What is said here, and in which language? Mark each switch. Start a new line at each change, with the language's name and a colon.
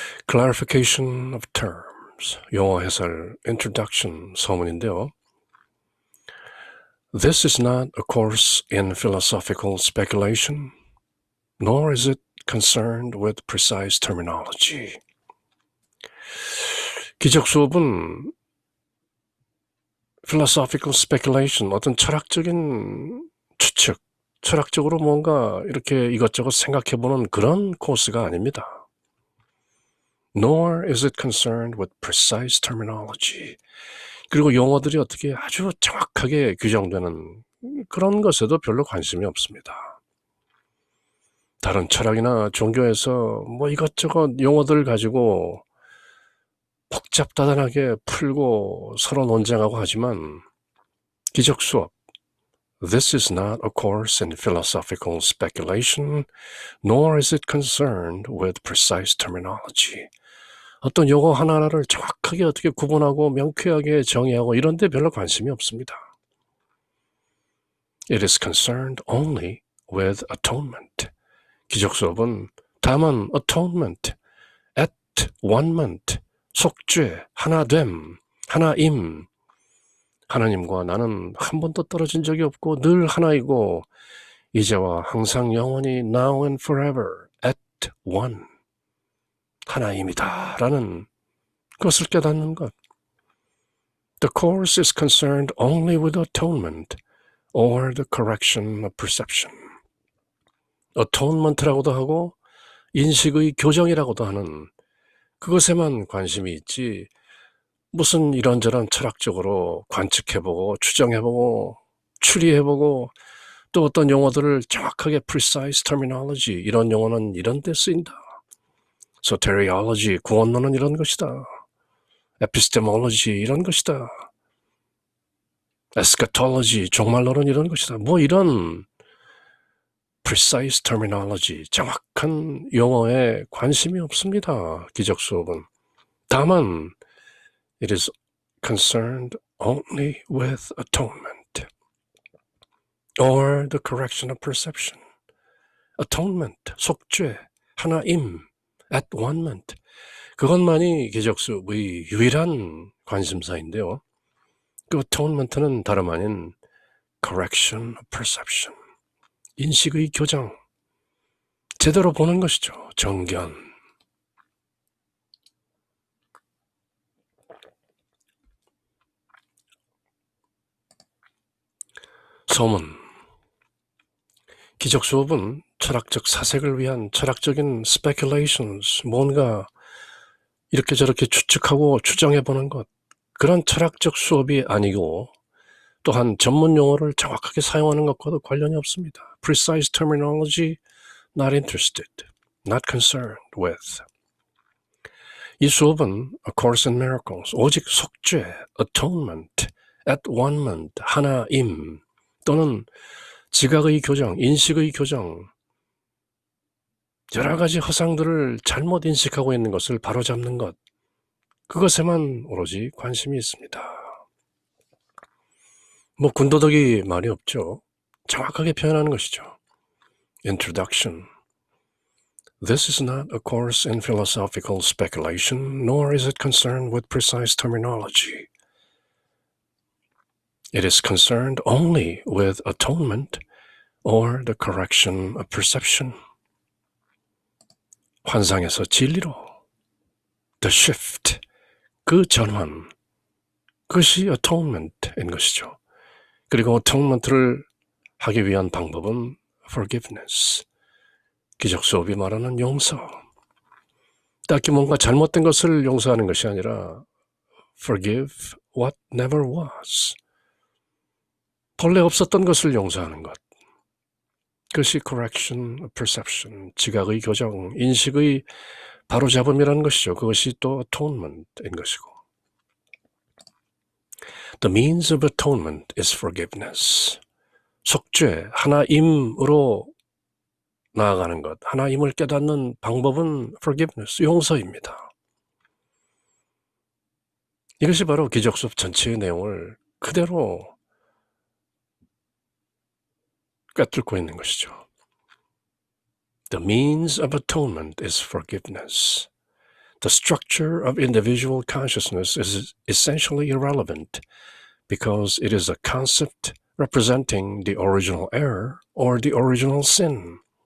English: Clarification of terms.
Korean: 용어 해설 Introduction 서문인데요.
English: This is not a course in philosophical speculation, nor is it concerned with precise terminology.
Korean: 기적 수업은 philosophical speculation, 어떤 철학적인 추측, 철학적으로 뭔가 이렇게 이것저것 생각해보는 그런 코스가 아닙니다.
English: Nor is it concerned with precise terminology.
Korean: 그리고 용어들이 어떻게 아주 정확하게 규정되는 그런 것에도 별로 관심이 없습니다. 다른 철학이나 종교에서 뭐 이것저것 용어들 가지고 복잡다단하게 풀고 서로 논쟁하고 하지만 기적 수업
English: This is not a course in philosophical speculation, nor is it concerned with precise terminology.
Korean: 어떤 용어 하나하나를 정확하게 어떻게 구분하고 명쾌하게 정의하고 이런 데 별로 관심이 없습니다.
English: It is concerned only with atonement.
Korean: 기적 수업은 다만 atonement, at-one-ment, 속죄, 하나됨, 하나임. 하나님과 나는 한 번도 떨어진 적이 없고 늘 하나이고 이제와 항상 영원히
English: now and forever at one.
Korean: 하나임이다 라는 것을 깨닫는 것.
English: The course is concerned only with atonement or the correction of perception.
Korean: atonement라고도 하고 인식의 교정이라고도 하는 그것에만 관심이 있지 무슨 이런저런 철학적으로 관측해보고 추정해보고 추리해보고 또 어떤 용어들을 정확하게 precise terminology 이런 용어는 이런 데 쓰인다. soteriology 구원론은 이런 것이다. epistemology 이런 것이다. eschatology 종말론은 이런 것이다. 뭐 이런 precise terminology 정확한 용어에 관심이 없습니다. 기적 수업은.
English: 다만 It is concerned only with atonement or the correction of perception.
Korean: Atonement, 속죄, 하나임, at-one-ment. 그것만이 기적 수업의 유일한 관심사인데요. 그 atonement는 다름 아닌
English: correction of perception.
Korean: 인식의 교정, 제대로 보는 것이죠. 정견. 소문. 기적 수업은 철학적 사색을 위한 철학적인 speculations, 뭔가 이렇게 저렇게 추측하고 추정해보는 것, 그런 철학적 수업이 아니고, 또한 전문 용어를 정확하게 사용하는 것과도 관련이 없습니다.
English: Precise terminology, not interested, not concerned with.
Korean: 이 수업은 A Course in Miracles, 오직 속죄, atonement, at-one-ment, 하나임, 또는 지각의 교정, 인식의 교정, 여러 가지 허상들을 잘못 인식하고 있는 것을 바로잡는 것, 그것에만 오로지 관심이 있습니다. 뭐 군더더기 말이 없죠. 정확하게 표현하는 것이죠.
English: Introduction. This is not a course in philosophical speculation, nor is it concerned with precise terminology. It is concerned only with atonement or the correction of perception.
Korean: 환상에서 진리로, the shift, 그 전환, 그것이 atonement인 것이죠. 그리고 atonement를 하기 위한 방법은 forgiveness, 기적 수업이 말하는 용서. 딱히 뭔가 잘못된 것을 용서하는 것이 아니라
English: forgive what never was,
Korean: 본래 없었던 것을 용서하는 것. 그것이
English: correction of perception,
Korean: 지각의 교정, 인식의 바로잡음이라는 것이죠. 그것이 또 atonement인 것이고.
English: The means of atonement is forgiveness.
Korean: 속죄, 하나임으로 나아가는 것, 하나임을 깨닫는 방법은 forgiveness, 용서입니다. 이것이 바로 기적 수업 전체의 내용을 그대로 꿰뚫고 있는 것이죠.
English: The means of atonement is forgiveness. The structure of individual consciousness is essentially irrelevant because it is a concept representing the original error or the original sin.